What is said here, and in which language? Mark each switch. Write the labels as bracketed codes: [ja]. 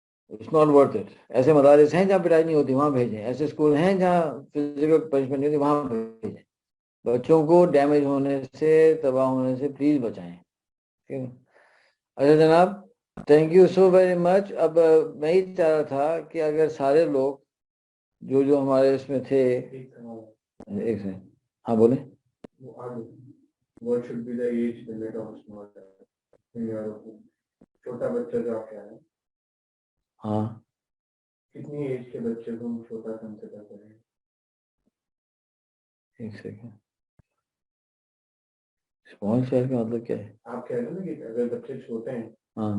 [en] it's not worth it [ur] ایسے مدارس ہیں جہاں پٹائی نہیں ہوتی وہاں بھیجیں ایسے اسکول ہیں جہاں فزیکل پنشمنٹ نہیں ہوتی وہاں بھیجیں بچوں کو ڈیمیج ہونے سے تباہ ہونے سے پلیز بچائیں ٹھیک ہے اچھا جناب [en] thank you so very much [ur] اب میں ہی چاہ رہا تھا کہ اگر سارے لوگ جو ہمارے اس میں تھے ایک سے ہاں بولیں [en] What should be the age limit of small in your opinion? [ur] چھوٹا بچہ جو آپ کہہ رہے ہیں ہاں کتنی ایج کے بچے کو چھوٹا کنسیڈر کریں ایک سیکنڈ اسمال چائلڈ کا مطلب کیا ہے آپ کہہ رہے ہیں نا کہ اگر بچے چھوٹے ہیں ہاں